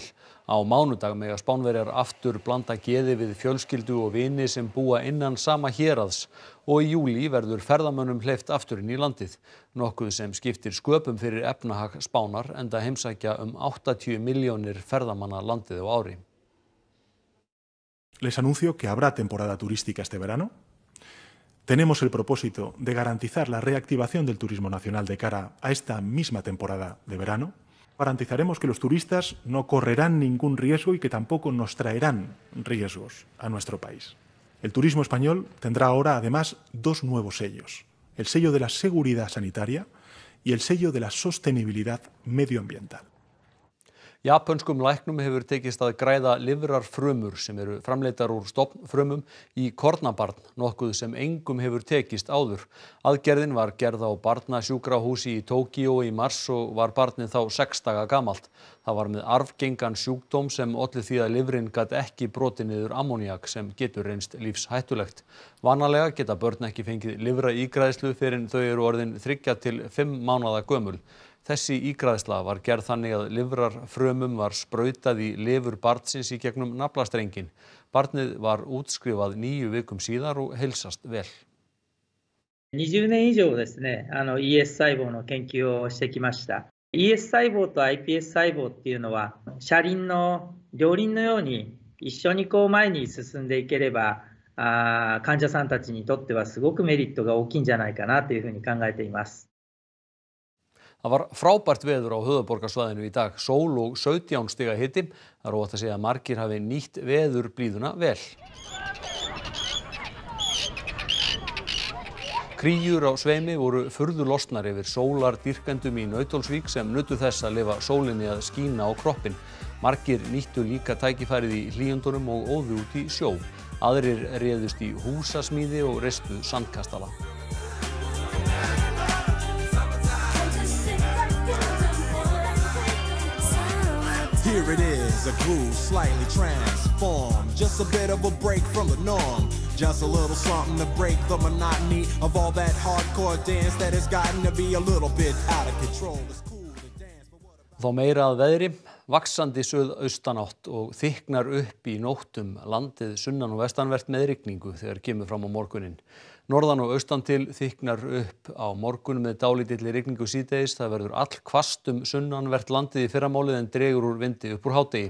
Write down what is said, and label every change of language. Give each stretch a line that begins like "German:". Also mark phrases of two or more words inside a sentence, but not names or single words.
Icelandic: Á mánudag mega Spánverjar aftur blanda geði við fjölskyldu og vini sem búa innan sama héraðs og í júlí verður ferðamönnum hleypt aftur inn í landið. Nokkuð sem skiptir sköpum fyrir efnahag Spánar enda heimsækja 80 milljónir ferðamanna landið á ári.
Spanish: Les anuncio que habrá temporada turística este verano. Tenemos el propósito de garantizar la reactivación del turismo nacional de cara a esta misma temporada de verano. Garantizaremos que los turistas no correrán ningún riesgo y que tampoco nos traerán riesgos a nuestro país. El turismo español tendrá ahora además 2 nuevos sellos: el sello de la seguridad sanitaria y el sello de la sostenibilidad medioambiental.
Icelandic: Japönskum læknum hefur tekist að græða lifrarfrumur sem eru framleiddar úr stofnfrumum í kornabarn, nokkuð sem engum hefur tekist áður. Aðgerðin var gerð á barnasjúkrahúsi í Tókíó í mars og var barnið þá 6 daga gamalt. Það var með arfgengan sjúkdóm sem olli því að lifrin gat ekki brotið niður ammóníak sem getur reynst lífshættulegt. Vanalega geta börn ekki fengið lifraígræðslu fyrr en þau eru orðin 3 til 5 mánaða gömul. Þessi ígræðsla var gerð þannig að lifrarfrumum var sprautað í lifur barnsins í gegnum naflastrenginn. Barnið var útskrifað 9 vikum síðar og heilsast vel.
Japanese: 20 年以上ですね、ES 細胞の研究をしてきました。ES 細胞と iPS 細胞っていうのは車輪の両輪のように一緒に前に進んでいければ、患者さんたちにとってはすごくメリットが大きいんじゃないかなというふうに考えています。
Icelandic: Það var frábært veður á höfuðborgarsvæðinu í dag, sól og 17 stiga hiti. Það er óhætt að segja að margir hafi nýtt veðurblíðuna vel. Kríur á sveimi voru furðu lostnar yfir sólardýrkendum í Nauthólsvík sem nutu þess að lifa sólinni að skína á kroppinn. Margir nýttu líka tækifærið í hlýjundunum og óðu út í sjó. Aðrir réðust í húsasmíði og reistu sandkastala.
English: Here it is, a groove slightly transformed. Just a bit of a break from the norm. Just a little something to break the monotony of all that hardcore dance that has gotten to be a little bit out of control.
Icelandic: Þá meira að veðri, vaxandi suðaustanátt og þykknar upp í nóttum landið sunnan og vestanvert með rigningu þegar kemur fram á morguninn. Norðan og austan til þykknar upp á morgun með dálítilli rigningu síðdegis. Það verður allhvasst sunnanvert landið í fyrramálið en dregur úr vindi upp úr hádegi.